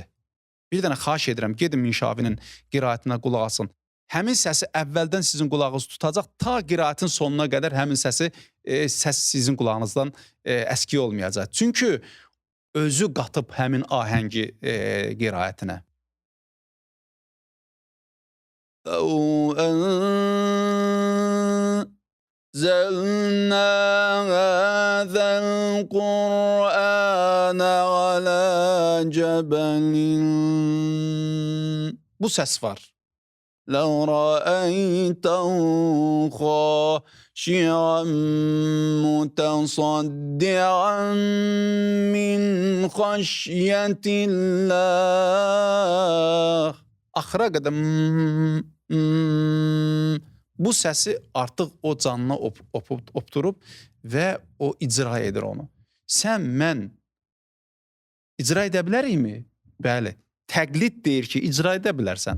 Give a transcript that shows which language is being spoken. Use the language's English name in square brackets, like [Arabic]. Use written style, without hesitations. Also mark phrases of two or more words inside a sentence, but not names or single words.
[Azerbaijani] Bir dənə xahiş edirəm, gedin Minşavinin qiraətinə qulaq asın. Həmin səsi əvvəldən sizin qulağınız tutacaq, ta qiraətin sonuna qədər həmin səs sizin qulağınızdan əski olmayacaq. Çünki özü qatıb həmin ahəngi qiraətinə. [Arabic] أنزلنا هذا القرآن على جبل. [Azerbaijani] Bu səs var. [Arabic] لو رأيته خاشعا متصدعا من خشية الله. [Azerbaijani] Axıra qədər bu səsi artıq o canına opturub və o icra edir onu. Sən, mən icra edə bilərikmi? Bəli. Təqlid deyir ki, icra edə bilərsən.